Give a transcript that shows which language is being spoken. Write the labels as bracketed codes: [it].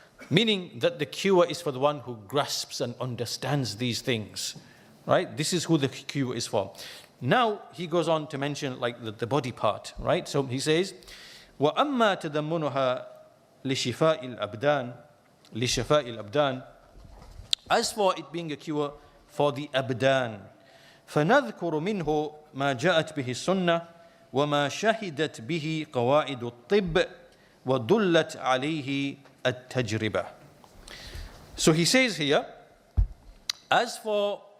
[en] Meaning that the cure is for the one who grasps and understands these things. Right? This is who the cure is for. Now he goes on to mention like the body part. Right? So he says, [ar] وَأَمَّا تَدَمُّنُهَا لِشِفَاءِ الْأَبْدَانِ. [en] As for it being a cure for the abdan, [ar] فَنَذْكُرُ مِنْهُ مَا جَاءَتْ بِهِ السُّنَّةِ وَمَا شَهِدَتْ بِهِ قَوَائِدُ الطِّبِّ وَدُلَّتْ عَلَيْهِ التَّجْرِبَةِ. [en] So he says here, as for